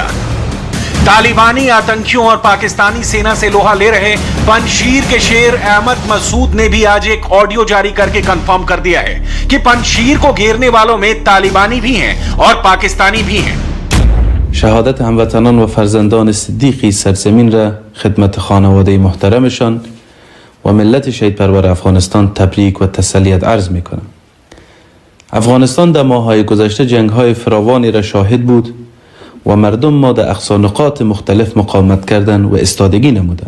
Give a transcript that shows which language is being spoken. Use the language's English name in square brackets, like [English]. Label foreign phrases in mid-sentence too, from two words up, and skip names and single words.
[Hindi] तालिबानी आतंकियों और पाकिस्तानी सेना से लोहा ले रहे पंजशीर के शेर अहमद मसूद ने भी आज एक ऑडियो जारी करके कंफर्म कर दिया है कि पंजशीर को घेरने वालों में तालिबानी भी हैं और पाकिस्तानी भी हैं। [Persian] شهادت هموطنان و فرزندان صدیقی سرزمین را خدمت خانواده محترمشان و ملت شهید پرور افغانستان تبریک و تسلیت عرض می کنم. افغانستان در ماه‌های گذشته جنگ‌های فراوانی را شاهد بود و مردم ما در اقصا نقاط مختلف مقاومت کردند و استادگی نمودند.